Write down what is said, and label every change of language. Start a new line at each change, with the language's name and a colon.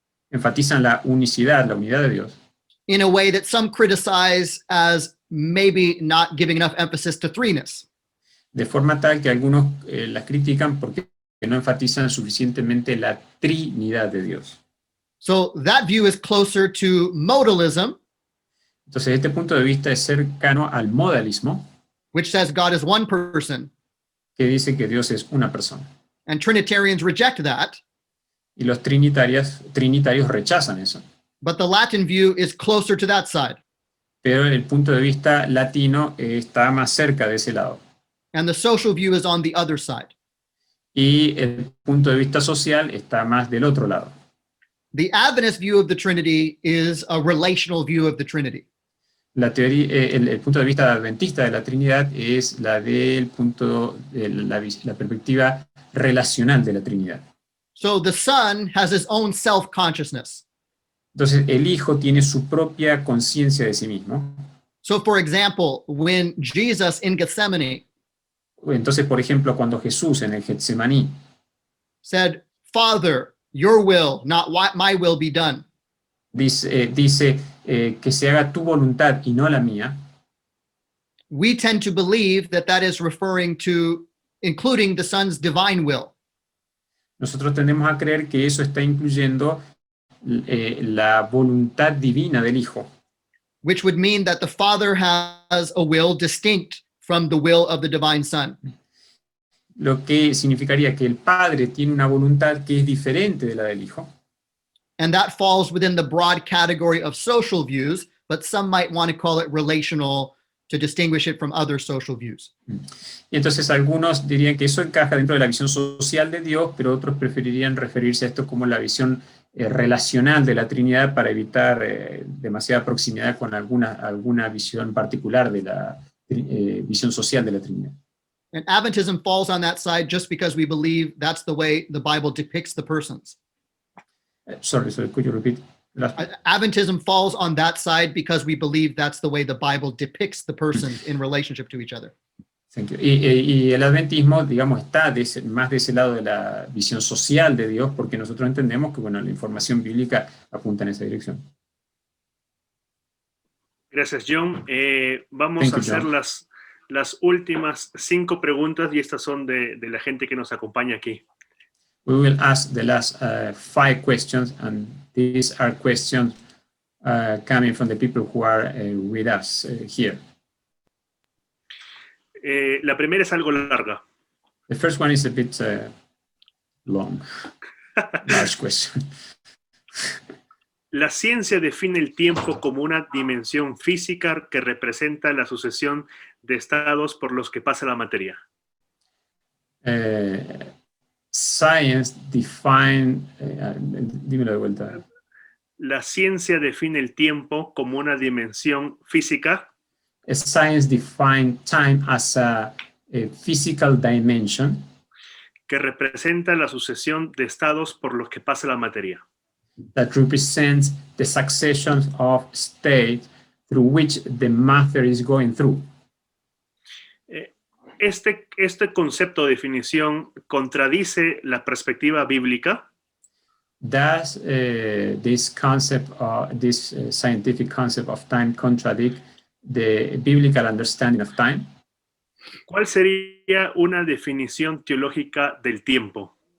Spanish: enfatizan la unicidad, la unidad de Dios.
English: In a way that some criticize as maybe not giving enough emphasis to threeness.
Spanish: De forma tal que algunos las critican porque no enfatizan suficientemente la trinidad de Dios.
English: So that view is closer to modalism.
Spanish: Entonces, este punto de vista es cercano al modalismo,
English: which says God is one person.
Spanish: Que dice que Dios es una persona.
English: And Trinitarians reject that.
Spanish: Y los trinitarios rechazan eso.
English: But the Latin view is closer to that side.
Spanish: Pero el punto de vista latino está más cerca de ese lado.
English: And the social view is on the other side.
Spanish: Y el punto de vista social está más del otro lado.
English: The Adventist view of the Trinity is a relational view of the Trinity.
Spanish: La teoría, el punto de vista adventista de la Trinidad es la del punto de la perspectiva relacional de la Trinidad.
English: So the Son has his own self-consciousness.
Spanish: Entonces, el Hijo tiene su propia conciencia de sí mismo.
English: So for example, when Jesus in Gethsemane
Spanish: Entonces, por ejemplo, cuando Jesús en el Getsemaní
English: said, Father, your will, not my will be done.
Spanish: dice que se haga tu voluntad y no la mía,
English: We tend to believe that that is referring to including the Son's divine will.
Spanish: nosotros tendemos a creer que eso está incluyendo la voluntad divina del Hijo,
English: Which would mean that the Father has a will distinct from the will of the divine Son.
Spanish: lo que significaría que el Padre tiene una voluntad que es diferente de la del Hijo.
English: And that falls within the broad category of social views, but some might want to call it relational to distinguish it from other social views.
Spanish: Y entonces algunos dirían que eso encaja dentro de la visión social de Dios, pero otros preferirían referirse a esto como la visión relacional de la Trinidad para evitar demasiada proximidad con alguna visión particular de la visión social de la Trinidad.
English: And Adventism falls on that side just because we believe that's the way the Bible depicts the persons. Sorry, could you repeat? Adventism falls on that side because we believe that's the way the Bible depicts the persons in relationship to each other. Thank you.
Spanish: Y el adventismo, digamos, está más de ese lado de la visión social de Dios, porque nosotros entendemos que, bueno, la información bíblica apunta en esa dirección. Gracias, John. Vamos a hacer las últimas 5 preguntas y estas son de la gente que nos acompaña aquí.
English: We will ask the last 5 questions, and these are questions coming from the people who are with us here.
Spanish: La primera es algo larga.
English: The first one is a bit long, large question.
Spanish: La ciencia define el tiempo como una dimensión física que representa la sucesión de estados por los que pasa la materia.
English: Science define,
Spanish: dímelo de vuelta. La ciencia define el tiempo como una dimensión física.
English: Science define time as a physical dimension
Spanish: que representa la sucesión de estados por los que pasa la materia.
English: That represents the succession of states through which the matter is going through.
Spanish: Este concepto de definición contradice la perspectiva bíblica.
English: Does this concept, this scientific concept of time contradict the biblical understanding of time?
Spanish: ¿Cuál sería una definición teológica del tiempo?